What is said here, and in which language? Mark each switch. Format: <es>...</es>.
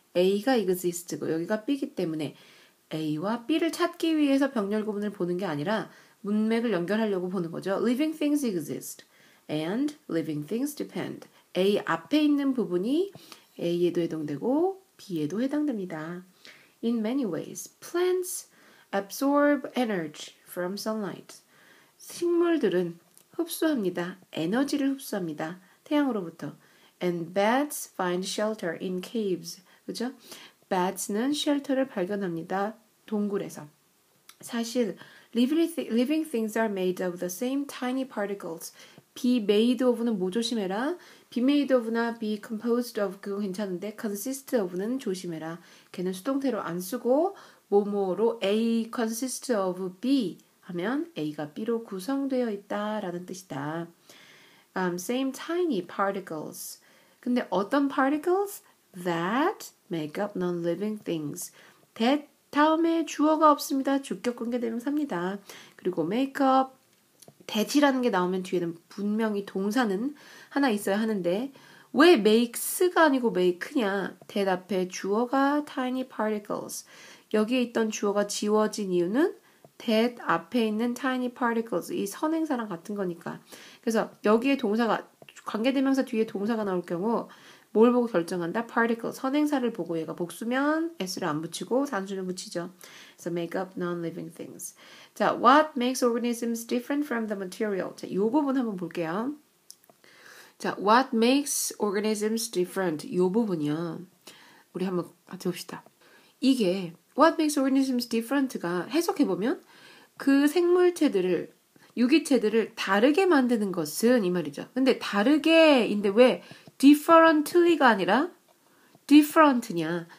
<ko>A가 exist고 여기가 B이기 때문에 A와 B를 찾기 위해서 병렬 구문을 보는 게 아니라 문맥을 연결하려고 보는 거죠.</ko> <en>Living things exist and living things depend.</en> <ko>A 앞에 있는 부분이 A에도 해당되고 B에도 해당됩니다.</ko> <en>In many ways, plants absorb energy from sunlight.</en> <ko>식물들은 흡수합니다. 에너지를 흡수합니다. 태양으로부터.</ko> <en>And bats find shelter in caves.</en> <ko>그죠? bats는 shelter를 발견합니다. 동굴에서.</ko> <en>사실 living things are made of the same tiny particles.</en> <ko>be made of는 뭐 조심해라. be made of나 be composed of 그거 괜찮은데 consist of는 조심해라. 걔는 수동태로 안 쓰고 뭐뭐로</ko> <en>A consist of B</en> <ko>하면 A가 B로 구성되어 있다라는 뜻이다.</ko> <en>Same tiny particles.</en> <ko>근데 어떤</ko> <en>particles? That make up non-living things.</en> <ko>that 다음에 주어가 없습니다. 주격 관계대명사입니다. 그리고 make up, that이라는 게 나오면 뒤에는 분명히 동사는 하나 있어야 하는데 왜 makes가 아니고 make냐? that 앞에 주어가 tiny particles. 여기에 있던 주어가 지워진 이유는 that 앞에 있는 tiny particles 이 선행사랑 같은 거니까. 그래서 여기에 동사가 관계대명사 뒤에 동사가 나올 경우 뭘 보고 결정한다? particle 선행사를 보고 얘가 복수면 s를 안 붙이고 단수를 붙이죠. 그래서</ko> <en>make up non-living things. 자, what makes organisms different from the material?</en> <ko>자, 이 부분 한번 볼게요.</ko> <en>자, what makes organisms different?</en> <ko>이 부분이요. 우리 한번 같이 봅시다. 이게</ko> <en>what makes organisms different</en> <ko>가 해석해보면 그 생물체들을 유기체들을 다르게 만드는 것은 이 말이죠. 근데 다르게인데 왜 differently가 아니라 different냐?</ko>